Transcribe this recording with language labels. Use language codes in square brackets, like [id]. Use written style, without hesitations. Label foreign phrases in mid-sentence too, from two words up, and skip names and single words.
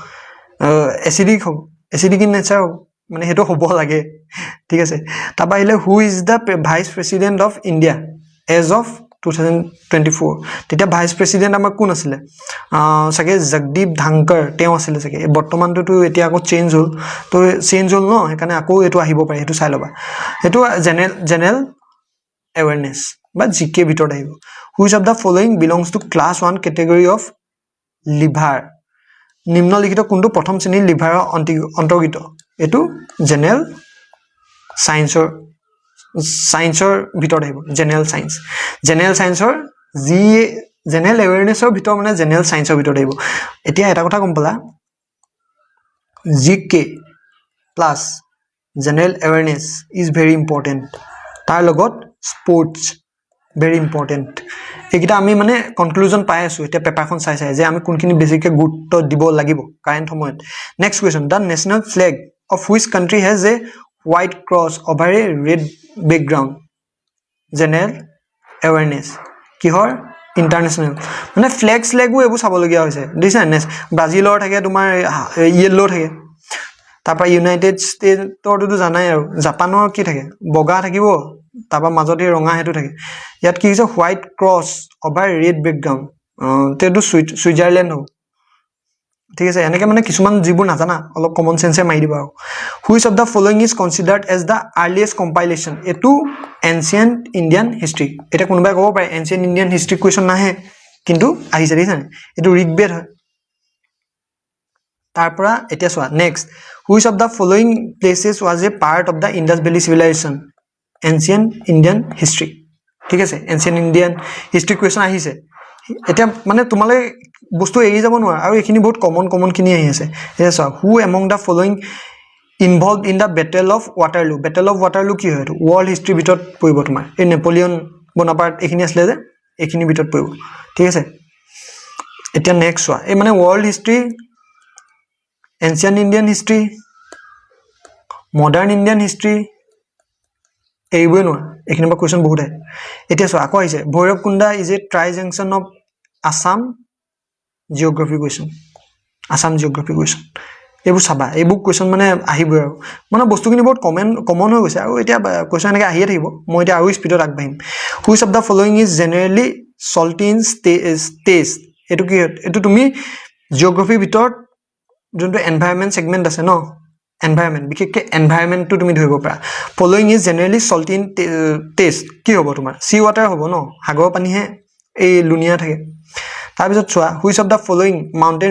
[en] acidic in nature [as] হ'ব মানে হেটো হ'ব লাগে ঠিক আছে তাৰপৰা আহিলে [en] who is the vice president of India as of 2024 [as] তেতিয়া ভাইস প্ৰেসিডেন্ট আমাৰ কোন আছিল সকে জগদীপ ধাংকৰ তেওঁ আছিল সকে বৰ্তমানটো তো এতিয়া আকৌ চেঞ্জ হল তো চেঞ্জ হল ন সেইকাৰণে আকৌ এটো আহিব পাৰে হেটো চাই লবা হেটো [en] general awareness [as] বা জিকে ভিতৰত আহিব [en] which of the following belongs to class 1 category of lever [as] নিম্নলিখিত কোনটো প্ৰথম শ্ৰেণীৰ লিভাৰৰ অন্তৰ্গত এটো [en] general scienceৰ [as] ভিতৰত আহিব [en] general scienceৰ general awarenessৰ [as] ভিতৰত মানে [en] general scienceৰ [as] ভিতৰত আহিব এতিয়া এটা কথা গম পালা [en] GK plus general awareness is very important [as] তাৰ লগত [en] sports very important [as] এইকিটা আমি মানে কনক্লুজন পাই আছো এতিয়া পেপাৰখন চাই যে আমি কোনখিনি বেছিকৈ গুৰুত্ব দিব লাগিব কাৰেন্ট সময়ত [en] next question the national flag of which country has a white cross over a red background general awareness [as] কিহৰ ইন্টাৰনেশনাল মানে ফ্লেগও এবো চাবলগীয়া হৈছে দিছা ব্ৰাজিলৰ থাকে তোমাৰ ইয়েলো থাকে তাৰপৰা ইউনাইটেড ষ্টেটৰটো জানাই আৰু জাপানৰ কি থাকে বগা থাকিব তাৰপৰা মাজতে ৰঙা হেতু থাকে ইয়াত কি হৈছে [en] white cross over red background [as] তেটো সুইজাৰল্যান্ড হ'ব ঠিক আছে এনেকৈ মানে কিছুমান যিবোৰ নাজানা অলপ [en] common sense [as] মাৰি দিবা [en] which of the following is considered as the earliest compilation [as] এটো [en] ancient Indian history [as] এটা কোনোবাই ক'ব পাৰে [en] ancient Indian history question [as] নাহে কিন্তু আহিছে দেখিছানে এটো ঋগবেদ হয় তাৰপৰা এতিয়া চোৱা [en] next which of the following places was a part of the Indus Valley civilization ancient Indian history [as] ঠিক আছে [en] ancient Indian history question [as] আহিছে এটা মানে তোমালে বস্তু এৰি যাব নোৱাৰে আৰু এখিনি বহুত কমন খিনি আহি আছে এটা চোৱা [en] who among the following involved in the battle of Waterloo [as] কি হয় [en] world history [as] ভিতৰত পৰিব তোমাৰ এই নেপোলিয়ন বোনাপাৰ্ট এখিনি আসলে যে এখিনি ভিতৰত পৰিব ঠিক আছে এতিয়া নেক্সট চোৱা এই মানে [en] world history ancient Indian history modern Indian history [as] এইবোৰে নহয় এখিনি বা কোৱেশ্চন বহুত আহে এতিয়া চোৱা আকৌ আহিছে ভৈৰৱকুণ্ড [en] is a tri junction of Assam geography question [as] এইবোৰ চাবা এইবোৰ কোৱেশ্চন মানে আহিবই আৰু মানে বস্তুখিনি বহুত কমন হৈ গৈছে আৰু এতিয়া কোৱেশ্চন এনেকৈ আহিয়ে থাকিব মই এতিয়া আৰু স্পীডত আগবাঢ়িম [en] which of the following is generally salty in taste [as] এটো কি এটো তুমি জিওগ্ৰাফিৰ ভিতৰত যোনটো [en] environment segment [as] আছে ন এনভাইৰনমেণ্ট বিশেষকৈ এনভাইৰনমেণ্টটো তুমি ধৰিব পাৰা [en] following is generally salty in taste [as] কি হ'ব তোমাৰ [en] sea water [as] হ'ব ন সাগৰৰ পানীহে এই লুনিয়া থাকে তাৰপিছত চোৱা [en] which of the following mountain